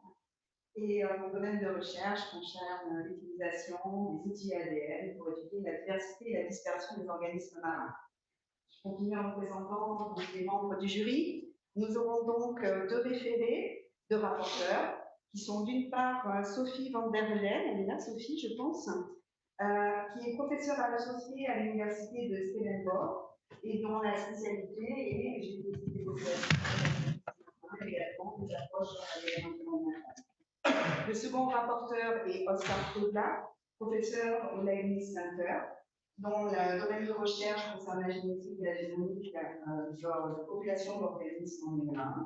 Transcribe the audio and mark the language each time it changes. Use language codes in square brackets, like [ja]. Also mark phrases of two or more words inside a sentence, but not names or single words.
[fr] Et mon domaine de recherche concerne l'utilisation des outils ADN pour étudier la diversité et la dispersion des organismes marins. Je continue en vous présentant les membres du jury. Nous aurons donc deux référés, deux rapporteurs, qui sont d'une part Sophie van der Velen, elle est là, Sophie, je pense, qui est professeure associée à l'université de Stellenbosch et dont la spécialité est, j'ai décidé de également des approches environnementales. Le second rapporteur est Oscar Kodla, professeur au Leibniz Center, dont le domaine de recherche concerne la génétique et la génomique de la population d'organismes marins.